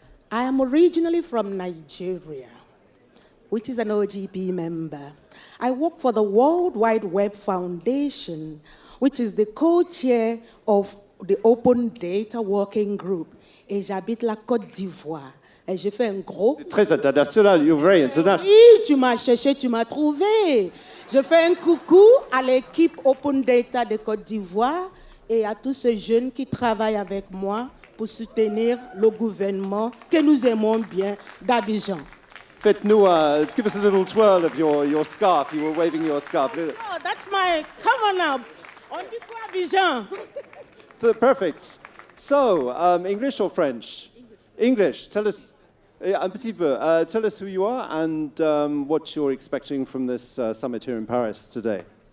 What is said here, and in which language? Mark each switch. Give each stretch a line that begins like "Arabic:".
English: I am originally from Nigeria, which is an OGP member. I work for the World Wide Web Foundation, which is the co-chair of the Open Data Working Group.
French: Et j'habite la Côte d'Ivoire. Et j'ai fait un gros... Très international,
English: you're very international.
French: Oui, tu m'as cherché, tu m'as trouvé. Je fais un coucou à l'équipe Open Data de Côte d'Ivoire et à tous ces jeunes qui travaillent avec moi pour soutenir le gouvernement que nous aimons bien d'Abidjan. Faites-nous,
English: give us a little twirl of your scarf. You were waving your scarf. Oh, that's my... Come on now.
French: On dit quoi,
English: Abidjan? Perfect. So, English or French? English. Tell us,
French: un petit peu.
English: Tell us who you are and what you're expecting from this summit here in Paris today.